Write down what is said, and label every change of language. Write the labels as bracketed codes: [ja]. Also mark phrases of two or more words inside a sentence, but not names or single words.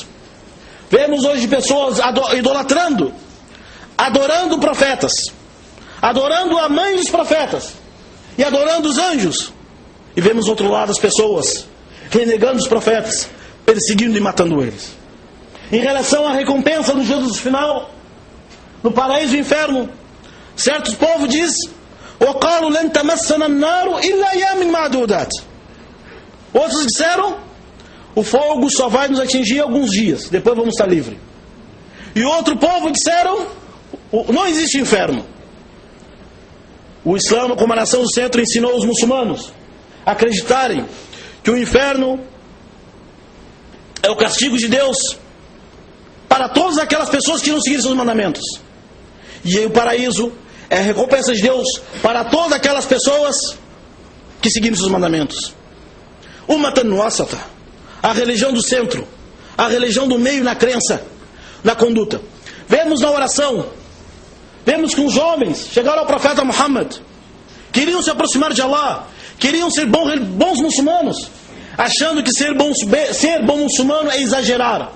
[pt] Vemos hoje pessoas idolatrando, adorando profetas, adorando a mãe dos profetas e adorando os anjos. E vemos do outro lado as pessoas renegando os profetas, perseguindo e matando eles. Em relação à recompensa no dia do final, no paraíso e inferno, certos povos dizem: [ar] وَقَالُوا لَنْ تَمَسَّنَا النَّارُ إِلَّا أَيَّامٍ مَعْدُودَاتٍ. [pt] Outros disseram: o fogo só vai nos atingir alguns dias, depois vamos estar livres. E outro povo disseram: não existe inferno. O Islã, como a nação do centro, ensinou os muçulmanos a acreditarem que o inferno é o castigo de Deus para todas aquelas pessoas que não seguirem seus mandamentos. E o paraíso é a recompensa de Deus para todas aquelas pessoas que seguiram seus mandamentos. [ar] أمة وسطا, [pt] a religião do centro, a religião do meio na crença, na conduta. Vemos na oração, vemos que os jovens chegaram ao profeta Muhammad, queriam se aproximar de Allah, queriam ser bons muçulmanos, achando que ser bom muçulmano é exagerar.